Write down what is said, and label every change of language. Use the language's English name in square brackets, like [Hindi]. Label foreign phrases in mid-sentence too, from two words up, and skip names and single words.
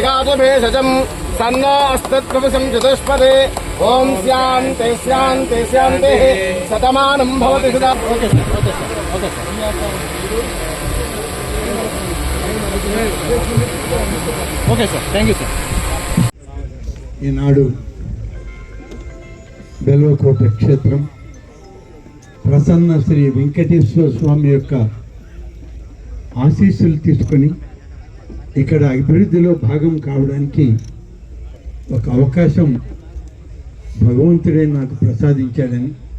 [Sanskrit] भेषजं सन्नो अस्त्वत्प्रभुसं चतुष्पदे ओम शान्ति शान्ति शान्तिः शतमानं भवति सदा। [English] Okay sir, thank you sir. [Telugu] ఈనాడు బెల్వకోట క్షేత్రం ప్రసన్న శ్రీ వెంకటేశ్వర స్వామి యొక్క ఆశీస్సులు తీసుకొని ఇక్కడ అభివృద్ధిలో భాగం కావడానికి ఒక అవకాశం భగవంతుడే నాకు ప్రసాదించాడని,